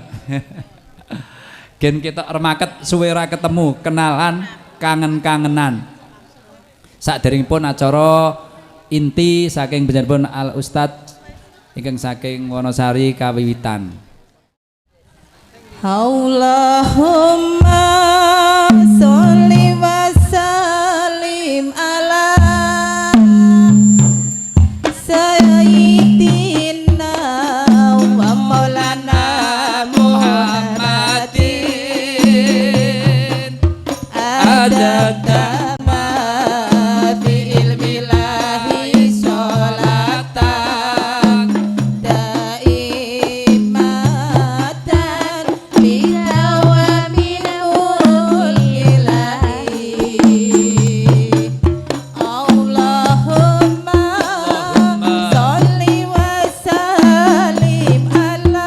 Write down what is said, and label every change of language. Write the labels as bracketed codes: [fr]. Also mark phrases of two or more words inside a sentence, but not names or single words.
[jv] Gen ketok remaket suwe ra ketemu, kenalan, kangen-kangenan. Saderengipun acara inti saking panjenenganipun Al Ustad ingkang saking Wonosari kawiwitan. [ar] اللهم صل وسلم على سيدنا ومولانا محمد عدد ما في علم الله صلاة دائمة بدوام الإله. اللهم صل وسلم على